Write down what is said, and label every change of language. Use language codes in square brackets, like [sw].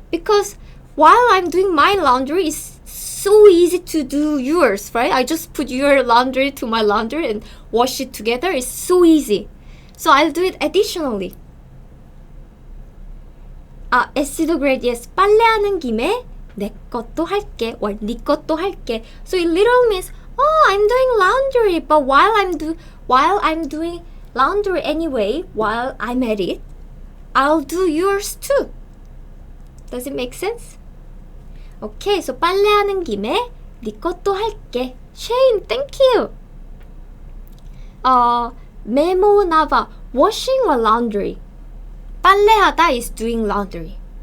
[en] Because while I'm doing my laundry, it's so easy to do yours, right? I just put your laundry to my laundry and wash it together. It's so easy. So I'll do it additionally. SC도 great. Yes. [ko] 빨래하는 김에 내 것도 할게 or 네 것도 할게. [en] So it literally means, oh, I'm doing laundry, but while I'm doing laundry anyway, while I'm at it, I'll do yours too. Does it make sense? Okay, so [ko] 빨래하는 김에 네 것도 할게. [en] Shane, thank you. Memo Nava, washing or laundry? 빨래하다 is doing laundry.